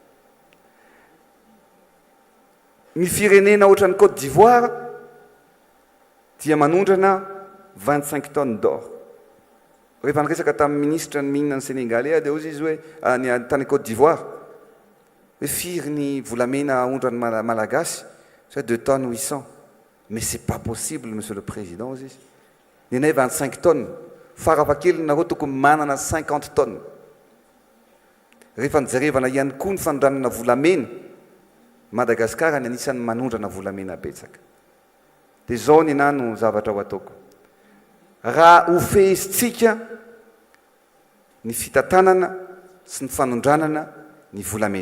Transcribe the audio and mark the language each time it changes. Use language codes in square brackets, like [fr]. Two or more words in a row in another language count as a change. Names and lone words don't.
[mg] Ny firenena ohatran'ny Côte d'Ivoire dia manondrana 25 [fr] tonnes d'or. [mg] Rehefa niresaka tamin'ny ministre ny mihinana ny Sénégalais dia ozy izy hoe ny tany Côte d'Ivoire hoe firy ny volamena aondrany malagasy, [fr] c'est 2 tonnes 800. Mais c'est pas possible, monsieur le président, [mg] ozy izy. Nenay 25 tonnes, farafahakeliny nareo tokony manana 50 tonnes. Rehefa nijerevana ihany koa ny fanondranana volamena, Madagasikara ny anisan'ny manondrana volamena betsaka. Dia zao ny nano zavatra ho ataoko. Raha ofehintsika ny fitantanana sy ny fanondranana ny volamena.